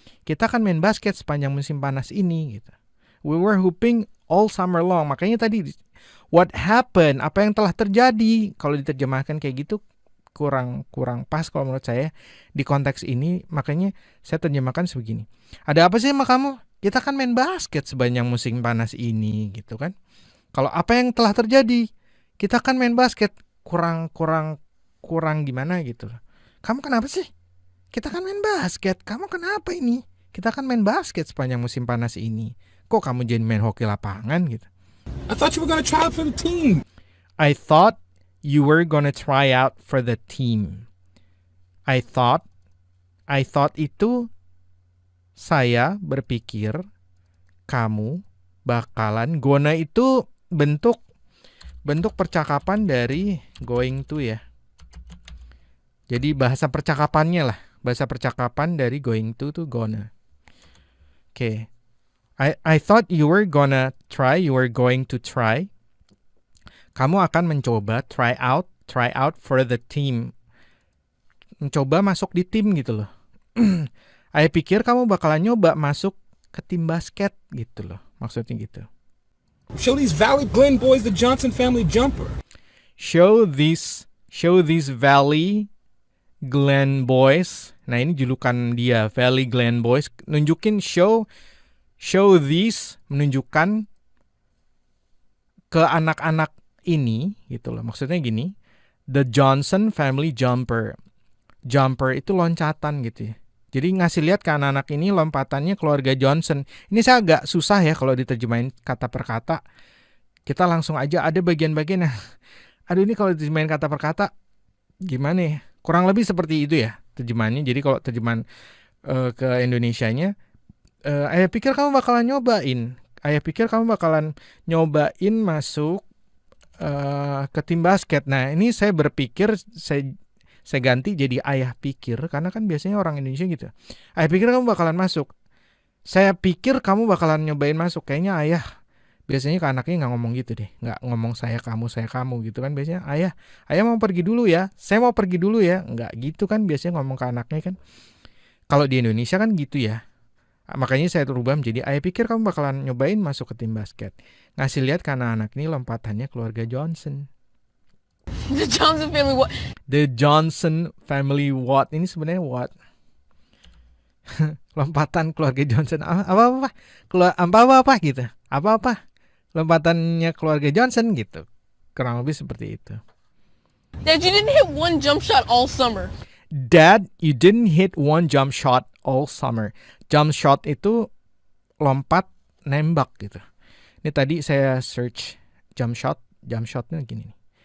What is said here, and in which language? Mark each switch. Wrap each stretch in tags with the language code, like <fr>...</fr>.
<id>Kita kan main basket sepanjang musim panas ini gitu.</id> <en>We were hooping all summer long.</en> <id>Makanya tadi</id> <en>what happened,</en> <id>apa yang telah terjadi, kalau diterjemahkan kayak gitu kurang pas kalau menurut saya di konteks ini. Makanya saya terjemahkan sebegini. Ada apa sih sama kamu? Kita kan main basket sepanjang musim panas ini gitu kan. Kalau apa yang telah terjadi, kita kan main basket kurang gimana gitu. Kamu kenapa sih? Kita kan main basket. Kamu kenapa ini? Kita kan main basket sepanjang musim panas ini. Kok kamu jadi main hoki lapangan gitu?</id> <en>I thought you were gonna try out for the team. I thought you were gonna try out for the team. I thought</en> <id>itu saya berpikir kamu bakalan. Gonna itu bentuk percakapan dari</id> <en>going to</en> <id>ya. Jadi bahasa percakapannya lah. Bahasa percakapan dari</id> <en>going to</en> <id>tuh gonna.</id> <en>Okay. I thought you were going to try.</en> <id>Kamu akan mencoba</id> <en>try out for the team.</en> <id>Mencoba masuk di tim gitu loh. I pikir kamu bakalan nyoba masuk ke tim basket gitu loh. Maksudnya gitu.</id> <en>Show these Valley Glen boys the Johnson family jumper. Show these Valley Glen boys.</en> <id>Nah, ini julukan dia, Valley Glen boys. Nunjukin</id> <en>show these,</en> <id>menunjukkan ke anak-anak ini gitu loh. Maksudnya gini,</id> <en>the Johnson family jumper.</en> <id>Jumper itu loncatan gitu ya. Jadi ngasih lihat ke anak-anak ini lompatannya keluarga Johnson. Ini saya agak susah ya kalau diterjemahin kata per kata. Kita langsung aja ada bagian-bagian yang aduh ini kalau diterjemahin kata per kata gimana ya? Kurang lebih seperti itu ya terjemahannya. Jadi kalau terjemahan ke Indonesianya, ayah pikir kamu bakalan nyobain masuk ke tim basket. Nah, ini saya berpikir saya ganti jadi ayah pikir, karena kan biasanya orang Indonesia gitu. Ayah pikir kamu bakalan masuk. Saya pikir kamu bakalan nyobain masuk. Kayaknya ayah biasanya ke anaknya nggak ngomong gitu deh. Nggak ngomong saya kamu gitu kan. Biasanya ayah mau pergi dulu ya. Saya mau pergi dulu ya. Nggak gitu kan biasanya ngomong ke anaknya kan. Kalau di Indonesia kan gitu ya. Makanya saya rubah menjadi ayah pikir kamu bakalan nyobain masuk ke tim basket. Ngasih lihat ke anak-anak ini lompatannya keluarga Johnson.</id> <en>The Johnson family what? The Johnson family what?</en> <id>Ini sebenarnya</id> <en>what?</en> <id>Lompatan keluarga Johnson apa gitu. Apa lompatannya keluarga Johnson gitu. Kurang lebih seperti itu.</id> <en>Dad, you didn't hit one jump shot all summer. Dad, you didn't hit one jump shot all summer.</en> <id>Jump shot itu lompat nembak gitu. Ini tadi saya search jump shotnya gini nih.</id>